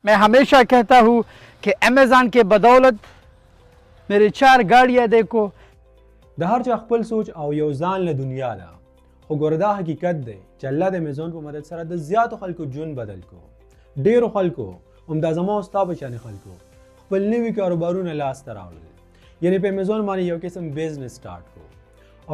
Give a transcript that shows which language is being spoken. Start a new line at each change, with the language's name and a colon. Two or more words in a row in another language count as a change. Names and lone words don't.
Urdu: میں ہمیشہ کہتا ہوں کہ ایمیزون کے بدولت میری 4 گاڑیاں دیکھو.
Pashto: د هر چا خپل سوچ او یو ځان له دنیا ده، خو ګوره دا حقیقت دی چې الله د امیزون په مدد سره د زیاتو خلکو ژوند بدل کو. ډیرو خلکو همدا زما او ستا په شانې خلکو خپل نوي کاروبارونه لاسته راوړل، یعنې په امیزون باندې یو قسم
English: business start
Pashto: کو.